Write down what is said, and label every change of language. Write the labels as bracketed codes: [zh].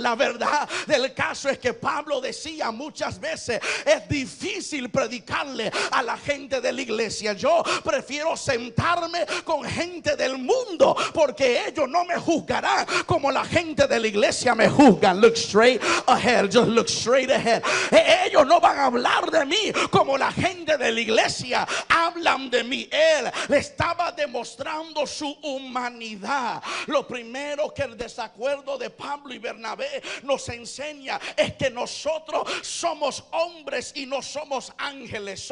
[es] La verdad del caso es que Pablo decía muchas veces: es difícil predicarle a la gente de la iglesia. Yo prefiero sentarme con gente del mundo, porque ellos no me juzgarán como la gente de la iglesia me juzgan. [en] Look straight ahead, just look straight ahead. [es] Ellos no van a hablar de mí como la gente de la iglesia hablan de mí. Él le estaba demostrando su humanidad. Lo primero que el desacuerdo de Pablo y Bernabé nos enseña es que nosotros somos hombres y no somos ángeles.